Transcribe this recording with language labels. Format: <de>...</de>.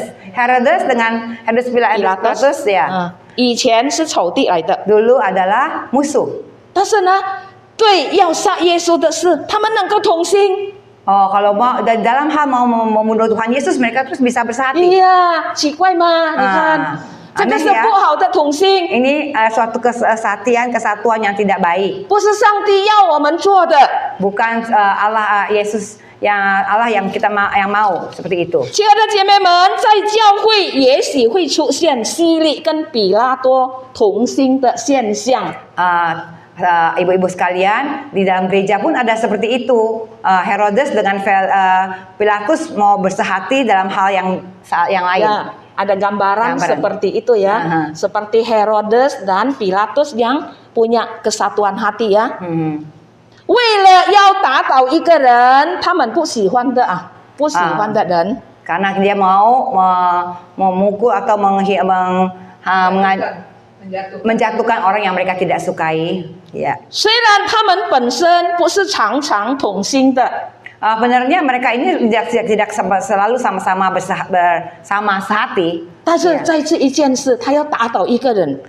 <id>Herodes dengan Herodes Pilatus ya.</id> <zh>以前是仇敌来的，</zh> <id>Dulu adalah musuh.</id> <zh>但是呢，对要杀耶稣的事，他们能够同心。</zh> <id>Oh, kalau mau dalam hal mau membunuh Tuhan Yesus, mereka terus bisa bersatu.</id> <zh>iya，奇怪吗？你看，这个是不好的同心。</zh> <id>Ini suatu kesatuan yang tidak baik.</id> <zh>不是上帝要我们做的。</zh> <id>Bukan Allah Yesus Allah yang kita yang mau seperti itu.</id> <zh>亲爱的姐妹们，在教会也许会出现希律跟比拉多同心的现象。</zh> <id>ibu-ibu sekalian, di dalam gereja pun ada seperti itu. Herodes dengan Pilatus mau bersehati dalam hal yang lain. Ya, ada gambaran seperti itu ya. Seperti Herodes dan Pilatus yang punya kesatuan hati ya.</id> <zh>为了要打倒一个人，他们不喜欢的人，</zh> <id>karena dia mau memukul atau menjatuhkan orang yang mereka tidak sukai. Ya.</id> <zh>虽然他们本身不是常常同心的，</zh> <id>Benarnya mereka ini tidak selalu sama-sama bersama sehati.</id> <zh>但是在这一件事，他要打倒一个人，</zh>